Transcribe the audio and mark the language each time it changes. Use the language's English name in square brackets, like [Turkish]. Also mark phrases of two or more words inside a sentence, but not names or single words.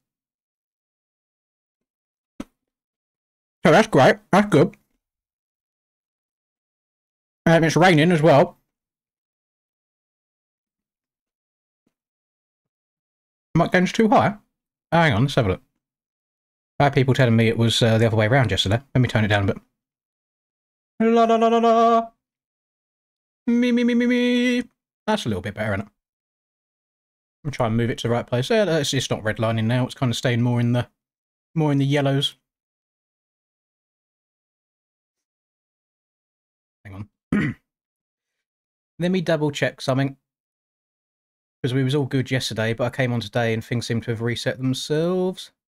[English] So that's great. That's good. It's raining as well. Am I going too high? Hang on, let's have a look. I had people telling me it was the other way around yesterday. Let me turn it down a bit. La la la la la. Me me me me me. That's a little bit better, isn't it? I'm trying to move it to the right place. Yeah, it's not redlining now. It's kind of staying more in the yellows. Hang on. Let me double check something. Because we was all good yesterday, but I came on today and things seem to have reset themselves.